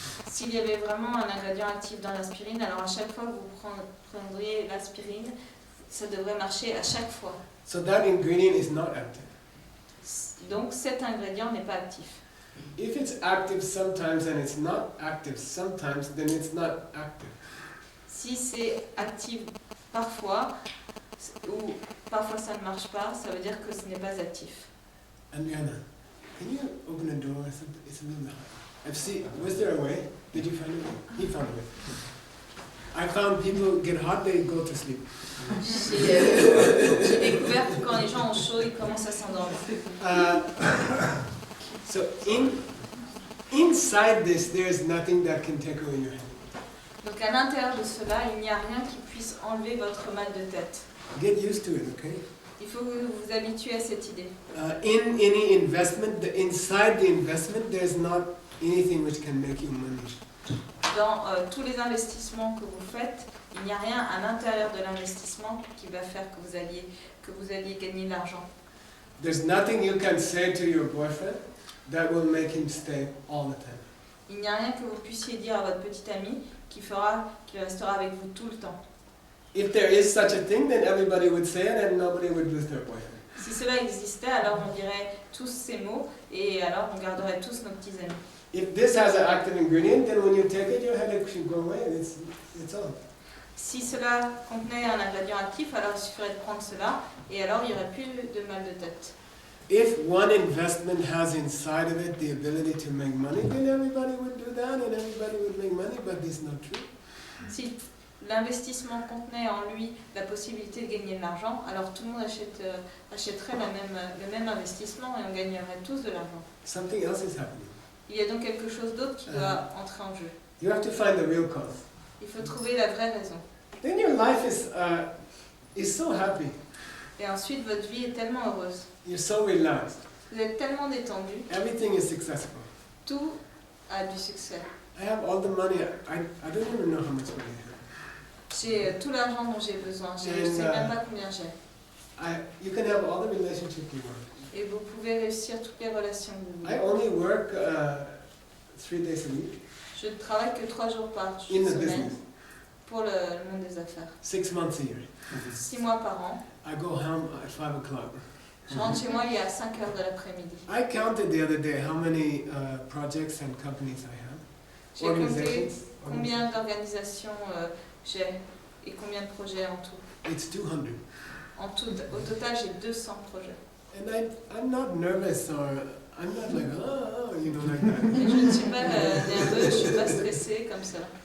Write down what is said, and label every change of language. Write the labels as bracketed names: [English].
[French] S'il y avait vraiment un ingrédient actif dans l'aspirine, alors à chaque fois que vous prendriez l'aspirine, ça devrait marcher à chaque fois. [English] So that ingredient is not active. [French] Donc cet ingrédient n'est pas actif. [English] If it's active sometimes and it's not active sometimes, then it's not active. [French] Si c'est actif parfois, ou parfois ça ne marche pas, ça veut dire que ce n'est pas actif. [English] Andriana, can you open a door or something? It's a little bit hard. I've seen, was there a way? Did you find a way? He found a way. I found people get hot, they go to sleep. [French] J'ai découvert que quand les gens ont chaud, ils commencent à s'endormir. [English] So inside this, there is nothing that can take away your headache. [French] Donc à l'intérieur de cela, il n'y a rien qui puisse enlever votre mal de tête. [English] Get used to it, okay? [French] Il faut que vous vous habituez à cette idée. [English] In any investment, inside the investment, there's not anything which can make you money. [French] Dans tous les investissements que vous faites, il n'y a rien à l'intérieur de l'investissement qui va faire que vous alliez gagner de l'argent. [English] There's nothing you can say to your boyfriend that will make him stay all the time. [French] Il n'y a rien que vous puissiez dire à votre petit ami qu'il restera avec vous tout le temps. [English] If there is such a thing, then everybody would say it and nobody would lose their boyfriend. [French] Si cela existait, alors on dirait tous ces mots et alors on garderait tous nos petits amis. [English] If this has an active ingredient, then when you take it, your headache should go away. It's all. [French] Si cela contenait un ingrédient actif, alors il suffirait de prendre cela et alors il n'y aurait plus de mal de tête. [English] If one investment has inside of it the ability to make money, then everybody would do that and everybody would make money, but this is not true. [French] Si l'investissement contenait en lui la possibilité de gagner de l'argent, alors tout le monde achèterait le même investissement et on gagnerait tous de l'argent. [English] Something else is happening. [French] Il y a donc quelque chose d'autre qui doit entrer en jeu. [English] You have to find the real cause. [French] Il faut trouver la vraie raison. [English] Then your life is so happy. [French] Et ensuite, votre vie est tellement heureuse. [English] You're so relaxed. [French] Vous êtes tellement détendu. [English] Everything is successful. [French] Tout a du succès. [English] I have all the money. I don't even know how much money I have. [French] J'ai tout l'argent dont j'ai besoin. Je ne sais même pas combien j'ai. [English] You can have all the relationships you want. [French] Et vous pouvez réussir toutes les relations que vous voulez. [English] I only work 3 days a week. [French] Je ne travaille que 3 jours par [English] In the [French] semaine [English] business. [French] pour le monde des affaires. [English] 6 months a year. [French] 6 mois par an. [English] I go home at 5 o'clock. [French] Je rentre chez moi, il est à 5 heures de l'après-midi. [English] I counted the other day how many projects and companies I have. [French] J'ai compté combien d'organisations j'ai et combien de projets en tout. [English] It's 200. [French] En tout, au total, j'ai 200 projets. [English] And I'm not nervous or I'm not like, you know, like that. [French] Et je ne suis pas nerveux, je ne suis pas stressée comme ça.